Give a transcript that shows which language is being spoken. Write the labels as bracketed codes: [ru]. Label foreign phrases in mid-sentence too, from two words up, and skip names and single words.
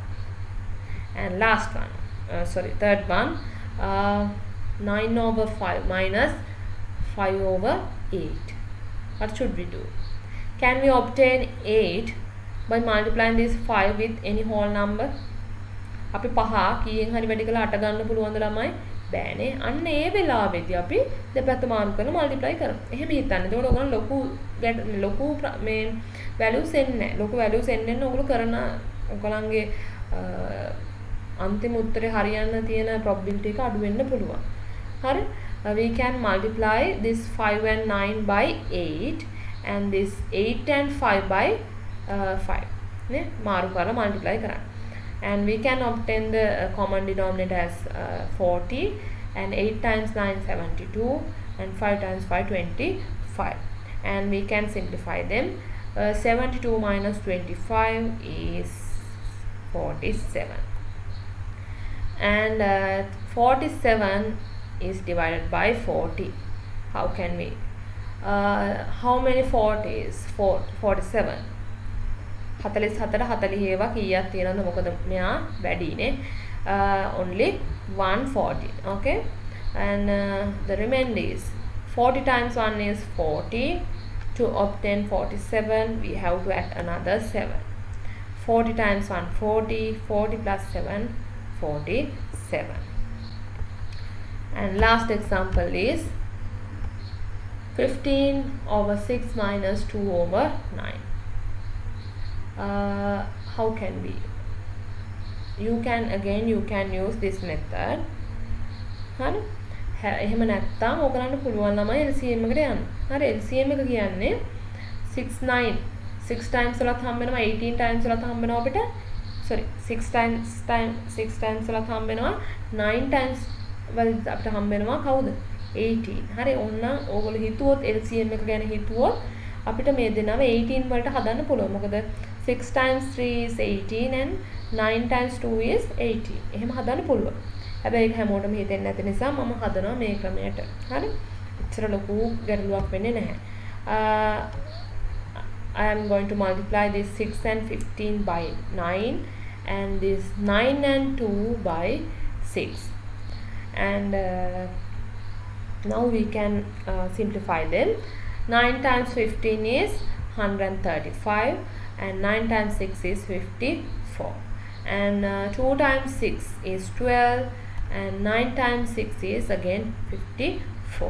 [en] And last one, third one, 9/5 minus 5/8. What should we do? Can we obtain 8 by multiplying this 5 with any whole number? [si] අපි 5 කීයෙන් හරි වැඩි කරලා 8 ගන්න පුළුවන්ද ළමයි? බෑනේ. අන්න ඒ වෙලාවෙදී අපි දෙපැත්ත මාරු කරලා මල්ටිප්ලයි කරමු. එහෙම හිතන්න. එතකොට ඔයගොල්ලෝ ලොකු මේ වැලියුස් එන්නේ නැහැ. ලොකු වැලියුස් එන්නේ නැහැ. ඔයගොල්ලෝ කරන ඔයගලන්ගේ අන්තිම උත්තරේ හරියන්න තියෙන probability එක අඩු වෙන්න පුළුවන්. හරි? [en] We can multiply this 5 and 9 by 8 and this 8 and 5 by 5. [si] නේ? මාරු කරලා multiply කරන්න. [en] And we can obtain the common denominator as 40, and 8 times 9 72, and 5 times 5 25, and we can simplify them. 72 minus 25 is 47, and 47 is divided by 40. How can we how many 40s? [si] 47. 44 40 ඒවා කීයක් තියෙනවද? මොකද මෙයා වැඩිනේ. [en] Only 140. Okay, and the remainder is 40 times 1 is 40. To obtain 47 we have to add another 7. 40 times 1 40, 40 plus 7 47. And last example is 15/6 minus 2/9. How can we? You can use this method. [si] හරි. එහෙම නැත්නම් ඔයගලන්ට පුළුවන් ළමයි LCM එකට යන්න. හරි, LCM එක කියන්නේ 6 9 6 times වලත් හම්බ වෙනවා, 18 times වලත් හම්බ වෙනවා අපිට. sorry 6 times වලත් හම්බ වෙනවා, 9 times වලත් අපිට හම්බ වෙනවා කවුද? 18. හරි, ඕන්න ඕගොල්ලෝ හිතුවොත් LCM එක ගැන හිතුවොත් අපිට මේ දෙනව 18 වලට හදන්න පුළුවන්. [en] මොකද 6 times 3 is 18 and 9 times 2 is 18. [si] එහෙම හදන්න පුළුවන්. හැබැයි ඒක හැමෝටම හිතෙන්නේ නැති නිසා මම හදනවා මේ ක්‍රමයට. හරි? එච්චර ලොකු ගැටලුවක් වෙන්නේ නැහැ. [en] I am going to multiply this 6 and 15 by 9, and this 9 and 2 by 6. And now we can simplify them. 9 times 15 is 135, and 9 times 6 is 54, and 2 times 6 is 12, and 9 times 6 is again 54.